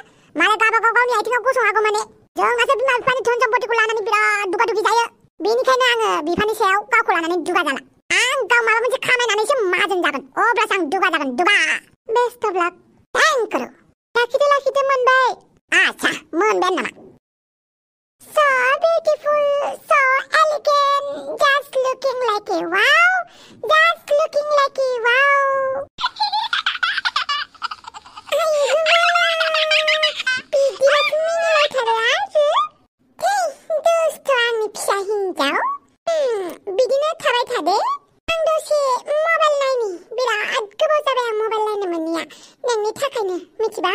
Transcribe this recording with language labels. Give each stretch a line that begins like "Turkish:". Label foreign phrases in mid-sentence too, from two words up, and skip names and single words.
Bodo: मालाय गावबागाव गावनि आथिङाव गसंहागौ माने। जोंहासो बिमा बिफानि धोन सम्पतिखौ लानानै बिराद दुगा दुगि जायो। बेनिखायनो आङो बिफानि सायाव गावखौ लानानै दुगा जाला। आं गाव माबा मोनसे खामायनानैसो माहाजोन जागोन अब्लासो आं दुगा जागोन दुगा।
English: Best of luck. Thank you.
Bodo: लाखिदो मोनबाय। आच्छा मोनबाय नामा?
English: So beautiful, so elegant, just looking like a wow, just looking like a wow.
Bodo: बिदिबाथ' मिनिलायथारो आरो। दुस्थ' आंनि फिसा हिन्जाव। बिदिनो थाबाय थादो। आं दसे मबाइल नायनि। बिराद गोबाव जाबाय आं मबाइल नायनो मोनिया नोंनि थाखायनो मिथिबाय?